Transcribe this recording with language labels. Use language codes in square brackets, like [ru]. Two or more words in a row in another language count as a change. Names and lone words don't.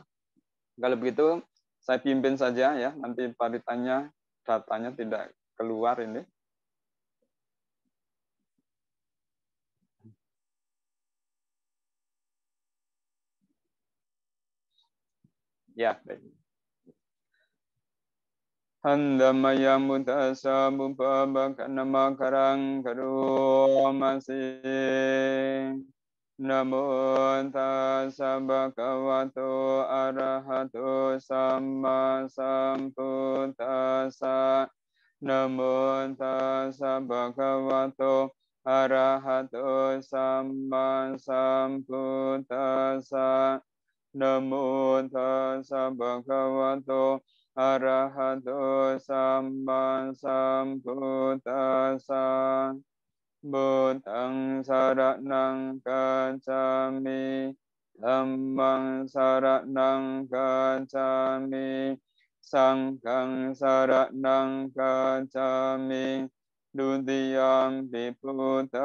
[id] Kalau begitu saya pimpin saja ya, nanti paritanya datanya tidak keluar ini. Ya, baik. [pi] Handamaya mutasa mupabakana karang karumasi. Namo tassa bhagavato arahato samma sambuddhassa. Namo tassa bhagavato arahato samma sambuddhassa. นะโมตัสสะภะคะวะโตอะระหะโตสัมมาสัมพุทธัสสะพุทธังสรณังคัจฉามิธัมมั งสรณังคัจฉามิสังฆังสรณังคัจฉามิดุติยมปิพุทธั